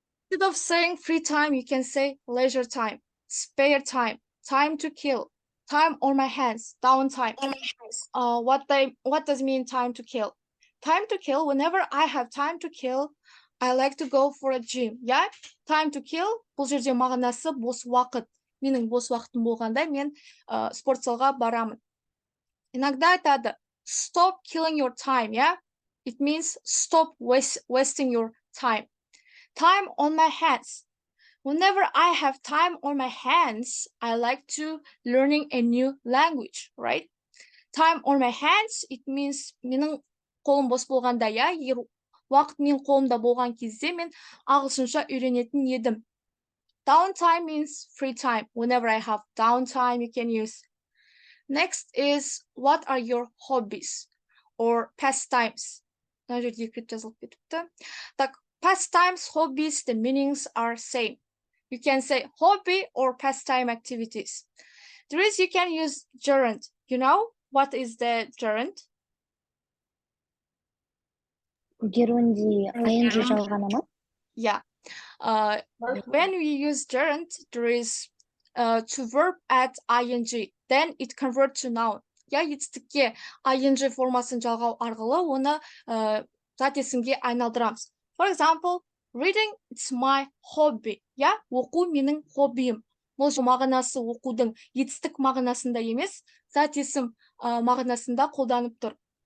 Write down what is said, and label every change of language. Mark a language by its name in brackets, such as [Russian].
[English] Instead of saying free time, you can say leisure time, spare time, time to kill, time on my hands, downtime. What does mean time to kill? Time to kill, whenever I have time to kill, I like to go for a gym. Yeah? Time to kill, [Kazakh] бұл жерде мағынасы бос уақыт. Менің бос уақытым болғанда мен спорт залға барамын. [Russian] Иногда [Kazakh] айтады, [English] stop killing your time, yeah? It means stop wasting your time. Time on my hands. Whenever I have time on my hands, I like to learning a new language, right? Time on my hands, it means [Kazakh] менің қолым бос болғанда, я, егер уақыт менің қолымда болған кезде мен ағылшынша үйренетін едім. [English] Downtime means free time. Whenever I have downtime, you can use. Next is, what are your hobbies or pastimes? [Kazakh] Мына жерде кіріп жазылып кетіпті. [English] Так, pastimes, hobbies, the meanings are same. You can say hobby or pastime activities. There is, you can use gerund. You know what is the gerund? [Kazakh] Gerundy ing жалғана ма? [English] Yeah. When we use gerund, there is to verb at ing. Then it convert to noun. [Kazakh] Я етістікке ing формасын жалғау арқылы оны зат есімге айналдырамыз. [English] For example, reading, it's my hobby. [Kazakh] Я, оқу менің хоббиім. Бұл мағынасы оқудың етістік мағынасында емес, зат есім мағынасында қолданып тұр.